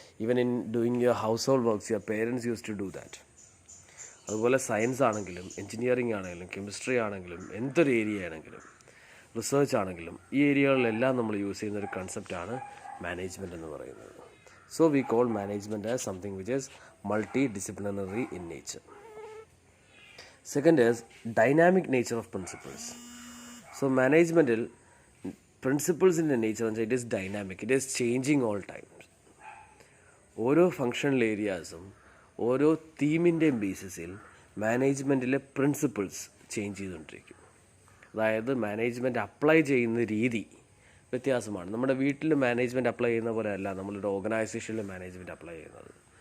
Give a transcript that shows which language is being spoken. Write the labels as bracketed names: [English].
[English] Even in doing your household works your parents used to do that. [Malayalam] അതുപോലെ science ആണെങ്കിലും engineering ആണെങ്കിലും chemistry ആണെങ്കിലും എന്തൊരു area ആണെങ്കിലും റിസർച്ച് ആണെങ്കിലും ഈ ഏരിയകളിലെല്ലാം നമ്മൾ യൂസ് ചെയ്യുന്ന ഒരു കൺസെപ്റ്റാണ് മാനേജ്മെൻറ്റ് എന്ന് പറയുന്നത്. [English] So we call management as something which is multidisciplinary in nature. Second is dynamic nature of principles. So managemental principles in the nature it is dynamic, it is changing all times. [Malayalam] ഓരോ functional ഏരിയാസും ഓരോ തീമിൻ്റെയും ബേസിസിൽ മാനേജ്മെൻറ്റിലെ principles change ചെയ്തുകൊണ്ടിരിക്കും. അതായത് management apply ചെയ്യുന്ന രീതി വ്യത്യാസമാണ്. നമ്മുടെ വീട്ടിൽ management apply ചെയ്യുന്ന പോലെ അല്ല നമ്മളൊരു ഓർഗനൈസേഷനിൽ മാനേജ്മെൻറ്റ് അപ്ലൈ ചെയ്യുന്നത്.